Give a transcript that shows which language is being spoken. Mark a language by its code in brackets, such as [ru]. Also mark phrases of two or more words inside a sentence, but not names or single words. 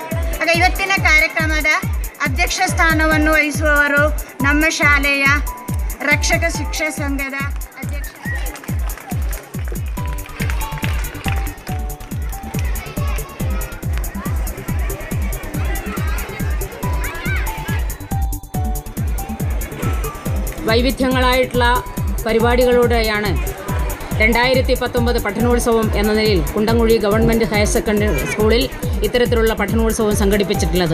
[kn] ಆಗ ಇವತ್ತಿನ ಕಾರ್ಯಕ್ರಮದ ಅಧ್ಯಕ್ಷ ಸ್ಥಾನವನ್ನು ವಹಿಸುವವರು ನಮ್ಮ ಶಾಲೆಯ ರಕ್ಷಕ ಶಿಕ್ಷಾ ಸಂಘದ ಅಧ್ಯಕ್ಷ [ml] വൈവിധ്യങ്ങളായിട്ടുള്ള പരിപാടികളോടെയാണ് 2019 പഠനോത്സവം എന്ന നിലയിൽ കുണ്ടംകുഴി ഗവൺമെൻറ് ഹയർ സെക്കൻഡറി സ്കൂളിൽ ഇത്തരത്തിലുള്ള പഠനോത്സവം സംഘടിപ്പിച്ചിട്ടുള്ളത്.